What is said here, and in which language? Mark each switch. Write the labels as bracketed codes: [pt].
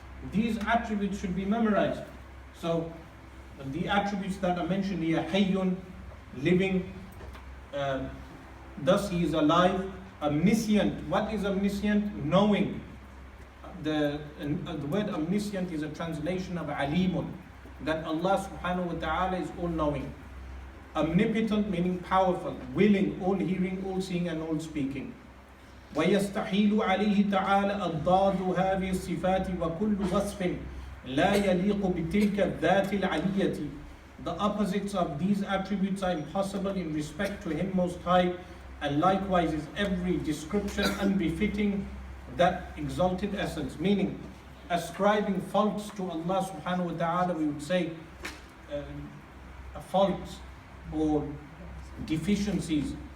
[en] These attributes should be memorized. So the attributes that are mentioned here, hayyun, living, thus He is alive, omniscient. What is omniscient? Knowing. The word omniscient is a translation of alimun, that Allah subhanahu wa ta'ala is all knowing. Omnipotent meaning powerful, willing, all hearing, all seeing and all speaking. [ar] ويستحيل عليه تعالى أضداد هذه الصفات وكل وصف لا يليق بتلك الذات العلية. [en] The opposites of these attributes are impossible in respect to Him Most High, and likewise is every description unbefitting that exalted essence. Meaning, ascribing faults to Allah subhanahu wa ta'ala, we would say faults or deficiencies.